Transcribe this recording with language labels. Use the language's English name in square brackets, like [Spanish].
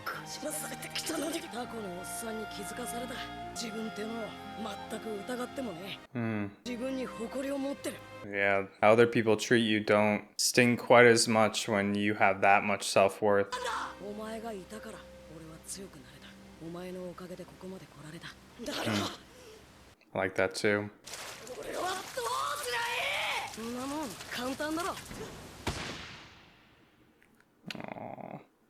[Japanese] 知らされてきたのにタコのおっさんに気づかされた。自分ってのを全く疑ってもね。自分に誇りを持ってる。 [English] Yeah, how other people treat you don't sting quite as much when you have that much self-worth. [Japanese] お前がいたから俺は強くなれた。お前のおかげでここまで来られた。だから [English] I like that too. [Japanese] 俺はどうすりゃいい。そんなもん簡単だろ。 Aww.